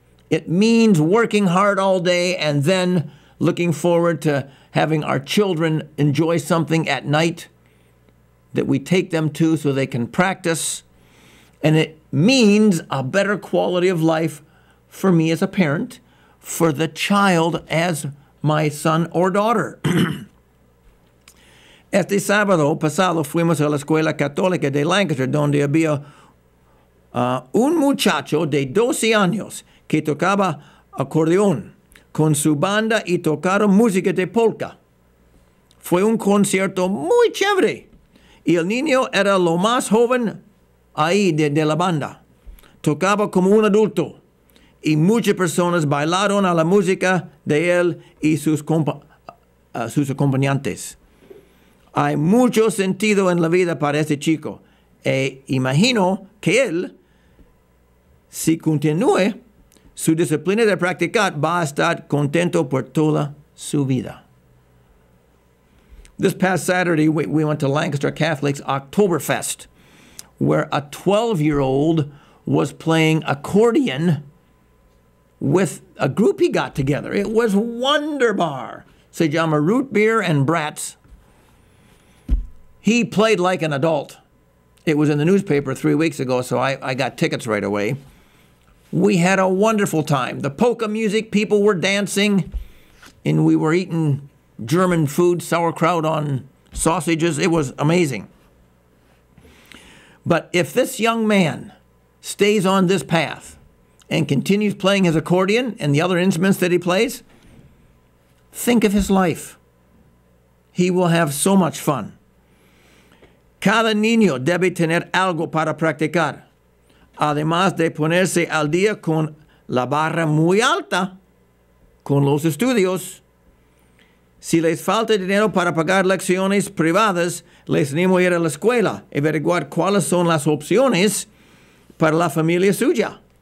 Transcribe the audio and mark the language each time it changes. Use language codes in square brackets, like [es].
[en] It means working hard all day and then looking forward to having our children enjoy something at night that we take them to so they can practice. And it means a better quality of life for me as a parent, for the child as my son or daughter. [es] Este sábado pasado fuimos a la escuela católica de Lancaster, donde había un muchacho de 12 años que tocaba acordeón con su banda y tocaron música de polka. Fue un concierto muy chévere y el niño era lo más joven ahí de la banda. Tocaba como un adulto y muchas personas bailaron a la música de él y sus acompañantes. Hay mucho sentido en la vida para este chico e imagino que él, si continúe su disciplina de practicar, va a estar contento por toda su vida. [en] This past Saturday, we went to Lancaster Catholic's Oktoberfest, where a 12-year-old was playing accordion with a group he got together. It was wonderbar. [es] Se llama [en] Root Beer and Brats. He played like an adult. It was in the newspaper 3 weeks ago, so I got tickets right away. We had a wonderful time. The polka music, people were dancing, and we were eating German food, sauerkraut on sausages. It was amazing. But if this young man stays on this path and continues playing his accordion and the other instruments that he plays, think of his life. He will have so much fun. [es] Cada niño debe tener algo para practicar, además de ponerse al día con la barra muy alta, con los estudios. Si les falta dinero para pagar lecciones privadas, les animo a ir a la escuela y averiguar cuáles son las opciones para la familia suya.